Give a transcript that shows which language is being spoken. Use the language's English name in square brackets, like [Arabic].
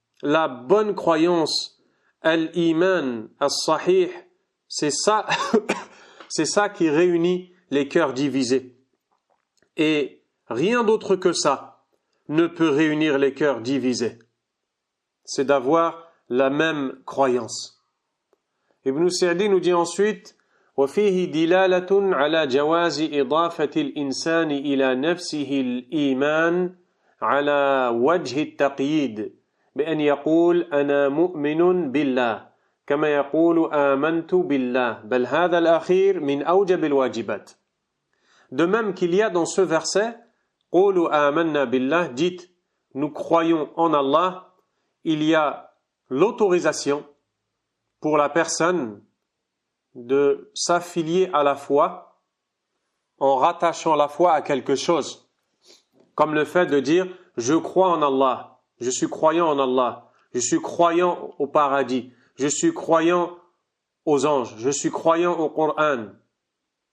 [French] La bonne croyance, al-iman, al-sahih, c'est ça, c'est ça qui réunit les cœurs divisés. Et rien d'autre que ça ne peut réunir les cœurs divisés. C'est d'avoir la même croyance. [Arabic] Ibn Sa'di [French] nous dit ensuite [Arabic] وفيه دلالة على جواز إضافة الإنسان إلى نفسه الإيمان على وجه التقييد بأن يقول أنا مؤمن بالله كما يقول آمنت بالله بل هذا الأخير من أوجب الواجبات. [French] De même qu'il y a dans ce verset [Arabic] قولوا آمنا بالله, [French] dites nous croyons en Allah, il y a l'autorisation pour la personne de s'affilier à la foi en rattachant la foi à quelque chose, comme le fait de dire « je crois en Allah »,« je suis croyant en Allah »,« je suis croyant au paradis »,« je suis croyant aux anges »,« je suis croyant au Coran ».